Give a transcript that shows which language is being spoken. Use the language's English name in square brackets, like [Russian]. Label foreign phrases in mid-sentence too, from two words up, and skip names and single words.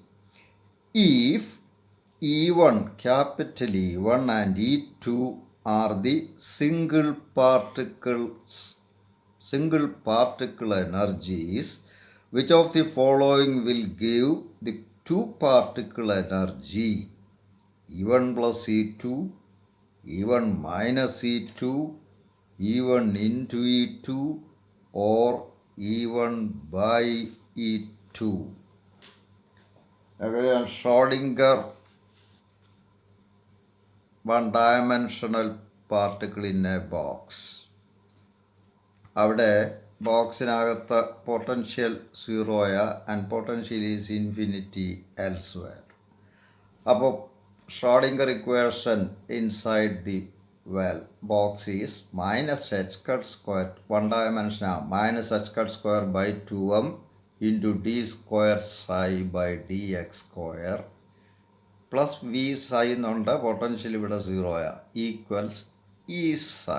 [English] If E1, capital E1 and E2 are the single particle energies, which of the following will give the two particle energy? E1 plus E2, E1 minus E2, E1 into E2, or E1 by E2. Again, Schrödinger one-dimensional particle in a box. [Malayalam] അവിടെ ബോക്സിനകത്ത് പൊട്ടൻഷ്യൽ സീറോയാ [English] and potential is infinity elsewhere. [Malayalam] അപ്പോൾ [English] Schrödinger equation inside the box is minus h cut square, [Malayalam] വൺ ഡയമെൻഷനാണ്, [English] minus h cut square by 2m into d square psi by d x square plus V psi [Malayalam] എന്നുണ്ട്, പൊട്ടൻഷ്യൽ ഇവിടെ സീറോയാ, [English] equals E psi.